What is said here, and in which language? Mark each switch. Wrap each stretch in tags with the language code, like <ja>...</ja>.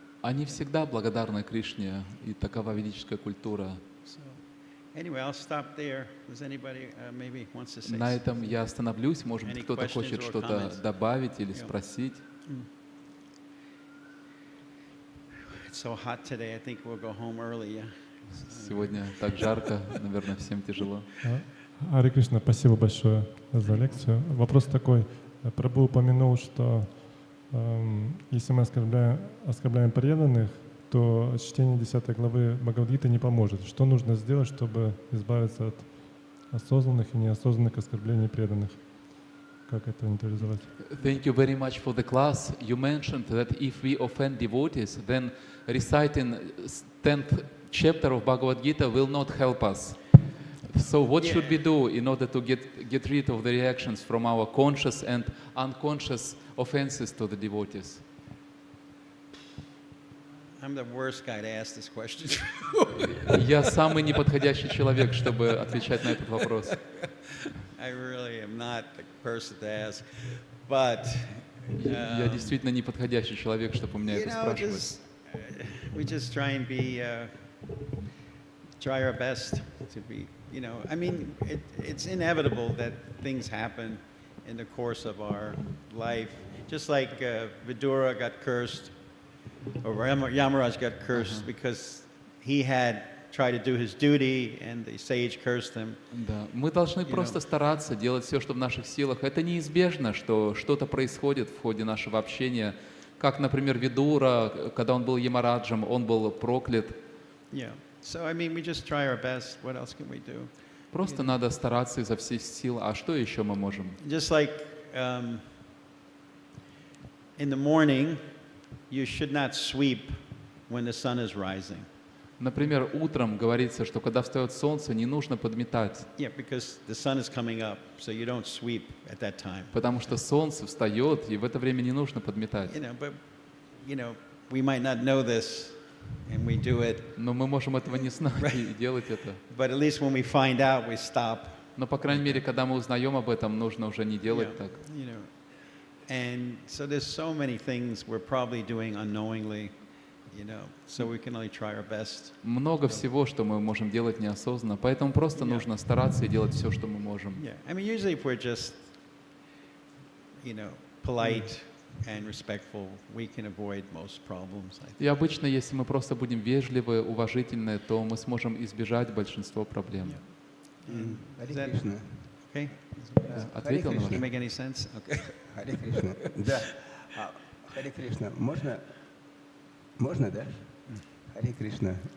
<ru>Они всегда благодарны Кришне, и такова ведическая культура.</ru> <en>So, anyway, I'll stop there. Does anybody maybe wants to say?</en> <ru>На этом я остановлюсь. Может быть, кто-то хочет что-то добавить или спросить.</ru> <en>It's so hot today. I think we'll go home early. Yeah?</en> <ru>Сегодня так жарко, наверное, всем тяжело. Ари Кришна, спасибо большое за лекцию. Вопрос такой. Прабху упомянул, что если мы оскорбляем преданных, то чтение 10 главы Бхагавад-гиты не поможет. Что нужно сделать, чтобы избавиться от осознанных и неосознанных оскорблений преданных? Как это нейтрализовать?</ru> <en>Thank you very much for the class. You mentioned that if we offend devotees, then reciting 10th chapter of Bhagavad Gita will not help us. So what should we do in order to get rid of the reactions from our conscious and unconscious offenses to the devotees? I'm the worst guy to ask this question.</en> <ru>Я самый неподходящий человек, чтобы отвечать на этот вопрос.</ru> <en>I really am not the person to ask, but</en> <ru>Я действительно неподходящий человек, чтобы у меня это спрашивать.</ru> <en>We just try and try our best to be. I mean, it's inevitable that things happen in the course of our life. Just like Vidura got cursed, or Yamaraj got cursed because he had tried to do his duty and the sage cursed him.</en> <ru>Да, мы должны просто стараться делать все, что в наших силах. Это неизбежно, что что-то происходит в ходе нашего общения. Как, например, Видура, когда он был Ямараджем, он был проклят.</ru> <en>Yeah. So I mean, we just try our best. What else can we do?</en> <ru>Просто надо стараться изо всех сил. А что еще мы можем?</ru> <en>Just like in the morning, you should not sweep when the sun is rising.</en> <ru>Например, утром говорится, что когда встает солнце, не нужно подметать.</ru> <en>Yeah, because the sun is coming up, so you don't sweep at that time.</en> <ru>Потому что солнце встает, и в это время не нужно подметать.</ru> <en>But we might not know this, and we do it.</en> <ru>Но мы можем этого не знать и делать это.</ru> <en>But at least when we find out, we stop.</en> <ru>Но, по крайней мере, когда мы узнаем об этом, нужно уже не делать так.</ru> <en>And so there's so many things we're probably doing unknowingly, so we can only try our best.</en> <ru>Много всего, что мы можем делать неосознанно, поэтому просто нужно стараться и делать все, что мы можем.</ru> <en>Yeah, I mean, usually if we're just, polite and respectful, we can avoid most problems.</en> <ru>И обычно, если мы просто будем вежливы, уважительны, то мы сможем избежать большинства проблем.</ru> <en>Is that okay?</en> <ru>Ответил на</ru> <en>Does it</en> <ru>ваш?</ru> <en>make any sense? Okay.</en> <ru>Харе Кришна. Да. Харе Кришна. Можно, да? Харе Кришна.</ru>